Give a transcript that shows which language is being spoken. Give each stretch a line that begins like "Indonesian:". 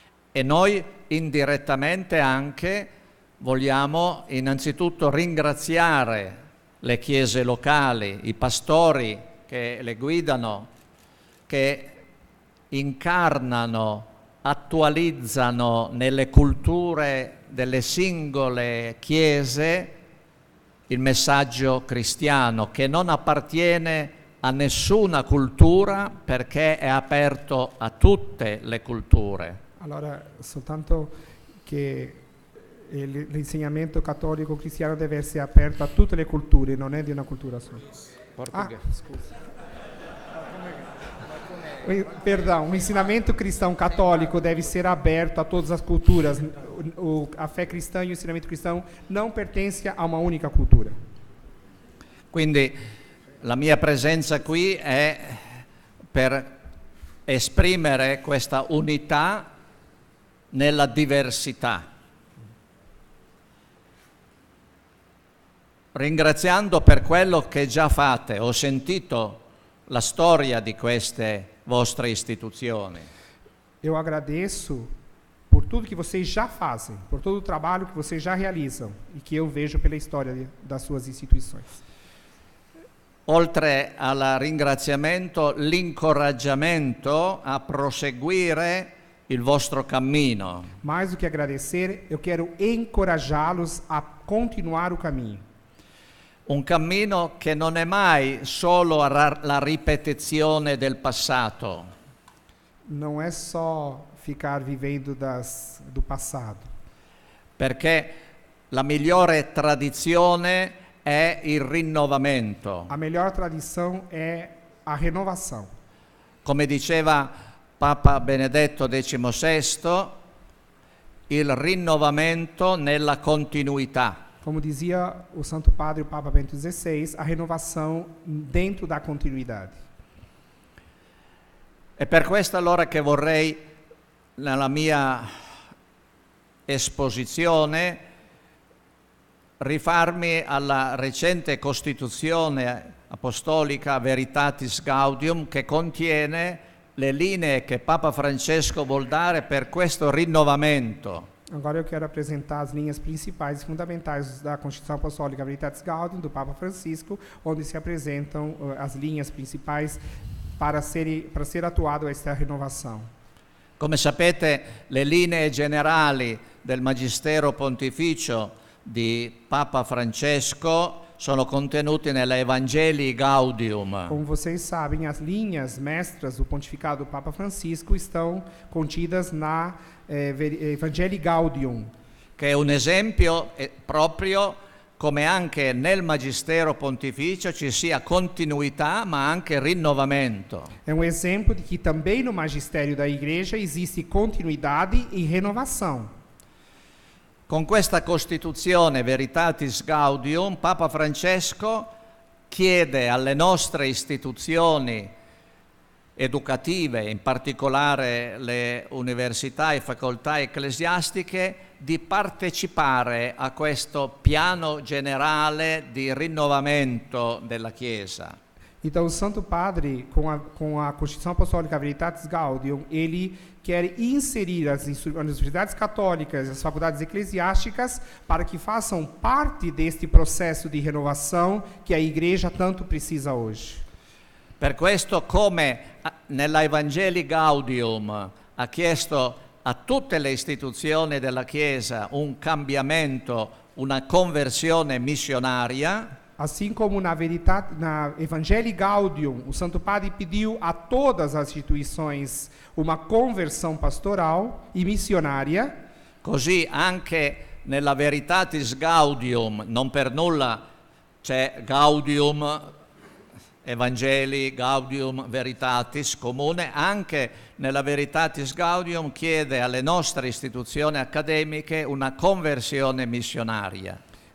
Italian: E noi indirettamente anche vogliamo innanzitutto ringraziare le chiese locali, i pastori che le guidano, che incarnano, attualizzano nelle culture delle singole chiese il messaggio cristiano, che non appartiene a nessuna cultura perché è aperto a tutte le culture. Allora, soltanto che l'insegnamento cattolico cristiano deve essere aperto a tutte le culture, non è di una cultura sola. Scusa.
Portuguese: Perdão, o ensinamento cristão católico deve ser aberto a todas as culturas. A fé cristã e o ensinamento cristão não pertencem a uma única cultura.
Italian: Quindi la mia presenza qui è per esprimere questa unità nella diversità. Ringraziando per quello che già fate, ho sentito la storia di queste vostre istituzioni.
Portuguese: Eu agradeço por tudo que vocês já fazem, por todo o trabalho que vocês já realizam e que eu vejo pela história das suas instituições.
Italian: Oltre al ringraziamento, l'incoraggiamento a proseguire il vostro cammino.
Portuguese: Mais do que agradecer, eu quero encorajá-los a continuar o caminho.
Italian: Un cammino che non è mai solo la ripetizione del passato.
Portuguese: Não é só ficar vivendo do passado.
Italian: Perché la migliore tradizione è il rinnovamento.
Portuguese: A melhor tradição é a renovação.
Italian: Come diceva Papa Benedetto XVI, il rinnovamento nella continuità.
Portuguese: Como dizia o Santo Padre, o Papa Bento XVI, a renovação dentro da continuidade.
Italian: È per questo allora che vorrei, nella mia esposizione, rifarmi alla recente Costituzione Apostolica Veritatis Gaudium, che contiene le linee che Papa Francesco vuol dare per questo rinnovamento.
Portuguese: Agora eu quero apresentar as linhas principais e fundamentais da Constituição Apostólica Veritatis Gaudium, do Papa Francisco, onde se apresentam as linhas principais para ser atuado esta renovação.
Italian: Come sapete, le linee generali del Magistero Pontificio di Papa Francesco sono contenute nella Evangelii Gaudium.
Portuguese: Como vocês sabem, as linhas mestras do pontificado do Papa Francisco estão contidas na Evangelii Gaudium,
Italian: che è un esempio proprio come anche nel Magistero Pontificio ci sia continuità ma anche rinnovamento.
Portuguese: É exemplo de que também no magistério da Igreja existe continuidade e renovação.
Italian: Con questa Costituzione Veritatis Gaudium, Papa Francesco chiede alle nostre istituzioni educative, in particolare le università e facoltà ecclesiastiche, di partecipare a questo piano generale di rinnovamento della Chiesa.
Portuguese: Então, o Santo Padre, com a Constituição Apostólica Veritatis Gaudium, ele quer inserir as universidades católicas e as faculdades eclesiásticas para que façam parte deste processo de renovação que a Igreja tanto precisa hoje.
Italian: Per questo, come nella Evangelii Gaudium ha chiesto a tutte le istituzioni della Chiesa un cambiamento, una conversione missionaria,
Portuguese: assim como na Evangelii Gaudium, o Santo Padre pediu a todas as instituições uma conversão pastoral e missionária,
Italian: così anche nella Veritatis Gaudium, non per nulla c'è Gaudium Evangelii Gaudium Veritatis comune, anche nella Veritatis Gaudium chiede alle nostre istituzioni accademiche una conversione missionaria.